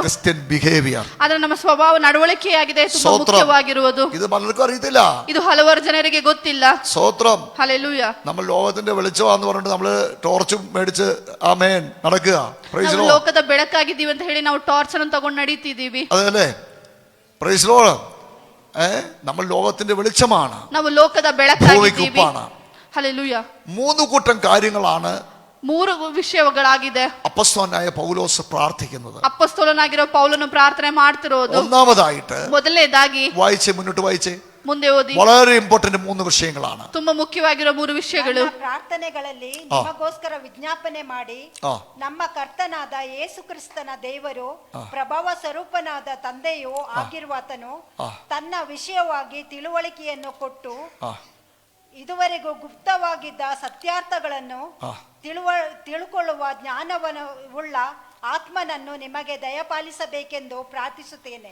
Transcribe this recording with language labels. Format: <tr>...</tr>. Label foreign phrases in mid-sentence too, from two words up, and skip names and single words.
<en>Christian behaviour,</en> <kn>ಆದ್ರೆ ನಮ್ಮ ಸ್ವಭಾವ ನಡವಳಿಕೆಯಾಗಿದೆ ತುಂಬಾ ಮುಖ್ಯವಾಗಿರುವುದು.</kn> <ml>ഇത് പലർക്കും അറിയത്തില്ല,</ml> <kn>ಇದು ಹಲವಾರು ಜನರಿಗೆ ಗೊತ್ತಿಲ್ಲ.</kn> <ml>സ്തോത്രം. ഹല്ലേലൂയ. നമ്മൾ ലോകത്തിന്റെ വെളിച്ചമാന്ന് പറഞ്ഞിട്ട് നമ്മള് ടോർച്ചും മേടിച്ച് ആമേൻ നടക്കുക.</ml> <kn>ನಾವು ಲೋಕದ ಬೆಳಕಾಗಿದ್ದೀವಿ ಅಂತ ಹೇಳಿ ನಾವು ಟಾರ್ಚ್ ಅನ್ನು ತಗೊಂಡು ನಡೀತಿದ್ದೀವಿ.</kn> <ml>അതല്ലേ?</ml> <en>Praise Lord.</en> <ml>നമ്മൾ ലോകത്തിന്റെ വെളിച്ചമാണ്,</ml> <kn>ನಾವು ಲೋಕದ ಬೆಳಕಾಗಿದ್ದೀವಿ.</kn> <ml>ഹല്ലേലൂയ. 3 കൂട്ടം കാര്യങ്ങളാണ്</ml> <kn>3 ವಿಷಯಗಳಾಗಿದೆ</kn> <ml>അപ്പോസ്തലനായ പൗലോസ് പ്രാർത്ഥിക്കുന്നത്.</ml> <kn>ಅಪೊಸ್ತಲನಾಗಿರೋ ಪೌಲನು ಪ್ರಾರ್ಥನೆ ಮಾಡ್ತಿರೋದು.</kn> <ml>ഒന്നാമതായിട്ട്</ml> <kn>ಮೊದಲನೇದಾಗಿ</kn> <ml>മുന്നോട്ട് വായിച്ചേ,</ml> <kn>ಮುಂದೆ ಓದಿ. വളരെ ಇಂಪಾರ್ಟೆಂಟ್ 3 ವಿಷಯಗಳಾണ്. ತುಂಬಾ ಮುಖ್ಯವಾಗಿರೋ 3 ವಿಷಯಗಳು. ಪ್ರಾರ್ಥನೆಗಳಲ್ಲಿ ನಿಮಗೋಸ್ಕರ ವಿಜ್ಞಾಪನೆ ಮಾಡಿ ನಮ್ಮ ಕರ್ತನಾದ ಯೇಸು ಕ್ರಿಸ್ತನ ದೇವರು ಪ್ರಭಾವ ಸ್ವರೂಪನಾದ ತಂದೆಯೂ ಆಗಿರುವಾತನು ತನ್ನ ವಿಷಯವಾಗಿ ತಿಳುವಳಿಕೆಯನ್ನು ಕೊಟ್ಟು ಇದುವರೆಗೂ ಗುಪ್ತವಾಗಿದ್ದ ಸತ್ಯಾರ್ಥಗಳನ್ನು ತಿಳುಕೊಳ್ಳುವ ಜ್ಞಾನವನ್ನು ಉಳ್ಳ ಆತ್ಮನನ್ನು ನಿಮಗೆ ದಯಪಾಲಿಸಬೇಕೆಂದು ಪ್ರಾರ್ಥಿಸುತ್ತೇನೆ.</kn>